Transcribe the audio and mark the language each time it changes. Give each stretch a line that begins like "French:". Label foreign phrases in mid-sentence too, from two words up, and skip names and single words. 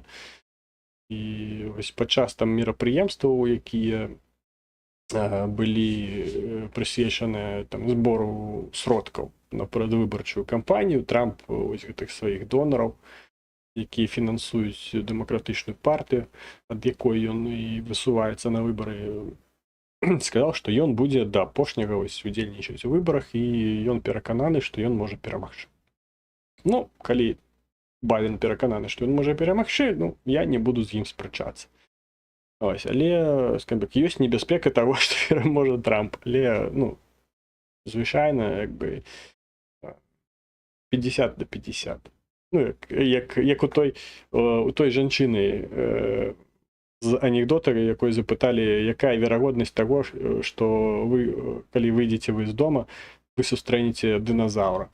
Belarusian: І вось падчас там мерапрыемстваў, якія былі прысвечаныя там збору сродкаў на перадвыбарчую кампанію, Трамп вось гэтых сваіх донараў, якія фінансуюць дэмакратычную партыю, ад якой ён і высуваецца на выбары, сказаў, што ён будзе да апошняга удзельнічаць у выбарах і ён перакананы, што ён можа перамагчы. Калі Байден перакананы, што ён можа перамагчы, я не буду з ім спрачацца.
Ukrainian: Ось, але, скажімо так,
Belarusian: ёсць небяспека таго, што пераможа Трамп. Але, ну, звычайна, як бы, 50 на 50. Ну, як у той жанчыны з анекдота, якой запыталі, якая верагоднасць таго, што вы, калі выйдзеце вы з дома, вы сустрэнеце дыназаўра.